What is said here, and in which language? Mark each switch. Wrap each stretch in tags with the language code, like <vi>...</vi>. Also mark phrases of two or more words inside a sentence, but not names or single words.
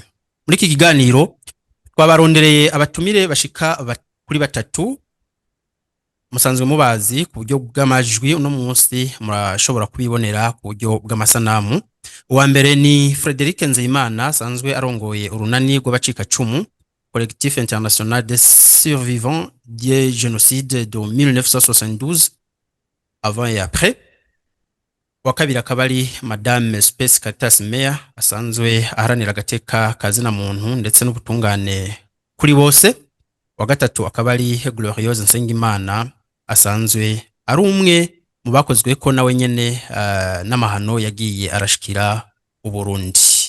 <rn>Muri iki kiganiro twabarondereye abatumire bashika kuri batatu musanzwe mubazi ku buryo bw'amajwi. Uno munsi murashobora kubibonera ku buryo bw'amasanamu. Uwa mbere ni Frédéric Nzeyimana sanzwe arongoye urunani rw'abacika cumu Collectif International des Survivants du Génocide de 1972 avant et après. Wa kabiri akaba ari Madame Space Caritas Meya asanzwe aharanira agateka kazina muntu ndetse n'ubutungane kuri bose. Wa gatatu akaba ari Glorieuse Nsengimana asanzwe ari umwe mu bakozwe ko nawe nyene n'amahano yagiye arashikira Uburundi.</rn>